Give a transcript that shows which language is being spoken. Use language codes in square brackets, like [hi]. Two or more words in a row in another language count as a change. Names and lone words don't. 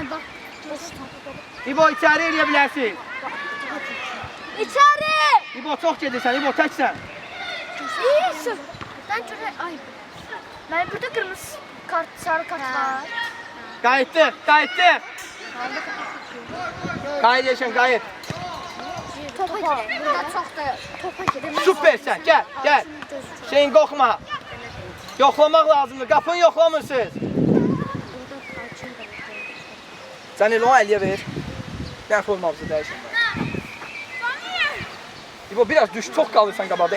[az] İbo, içəri eləyə bilərsin. İçəri! İbo, çox gedirsən, İbo, təksən. [tr] İyisin. Ben şuraya, ay. Ben burada kırmızı kart, sarı kart var. [az] Qayıtdıq. Qayıt. [tr] Topa gidelim. Burada çok da topa gidelim. [az] Süpersən, gəl. Şeyin qorxma. Yoxlamaq lazımdır, qapını yoxlamırsınız. Sən elə o əliyə ver. Gəl formamızı dəyişən. İbo, biraz düş, çox qalırsan qabaqda.